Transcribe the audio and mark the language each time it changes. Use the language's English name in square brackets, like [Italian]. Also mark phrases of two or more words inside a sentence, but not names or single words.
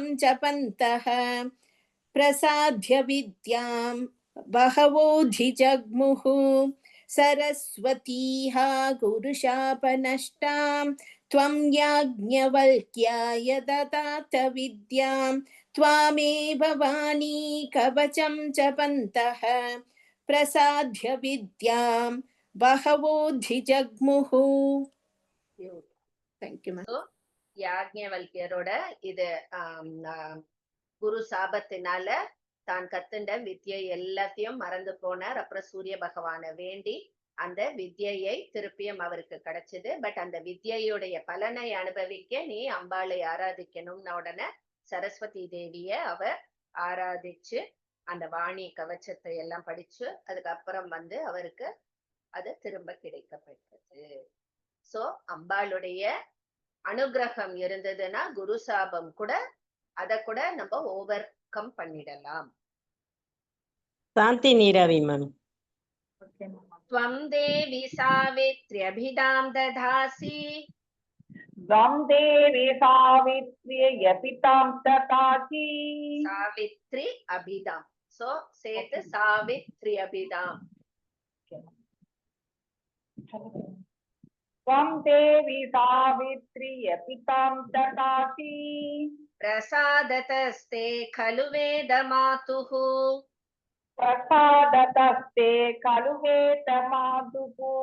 [Sanskrit] जपन्तः प्रसाद्य विद्यां बहवोऽधिजग्मुः सरस्वती हा गुरुशापनष्टां त्वं याज्ञवल्क्याय ददाथ विद्यां त्वामेव वाणी कवचं जपन्तः प्रसाद्य विद्यां बहवोऽधिजग्मुः. [English] Thank you, ma'am. [Tamil] So யாக்ஞவல்கியரோட இது குரு சாபத்தினால தான் கத்துண்ட வித்யை எல்லாத்தையும் மறந்து போனார். அப்புறம் சூரிய பகவானை வேண்டி அந்த வித்யை திருப்பியும் அவருக்கு கிடைச்சது. பட் அந்த வித்யையுடைய பலனை அனுபவிக்க நீ அம்பாளை ஆராதிக்கணும்னு உடனே சரஸ்வதி தேவிய அவ ஆராதிச்சு அந்த வாணி கவச்சத்தை எல்லாம் படிச்சு அதுக்கப்புறம் அவருக்கு அது திரும்ப கிடைக்கப்பட்டது. சோ அம்பாளுடைய அனுகிரகம் இருந்ததுன்னா குரு சாபம் கூட அத கூட நம்ம ஓவர் கம் பண்ணிடலாம். சாந்தி நீராவி மாமி. [Sanskrit] त्वं देवी सावित्र्यभिधां दधासि त्वं देवी सावित्र्यपितां ददासि सावित्री अभिधाम. So சேர்த்து सावित्री अभिधाम. त्वं देवी सावित्र्यपितां ददासि प्रसादतस्ते खलु वेदमातुः प्रसादतस्ते खलु वेदमातुः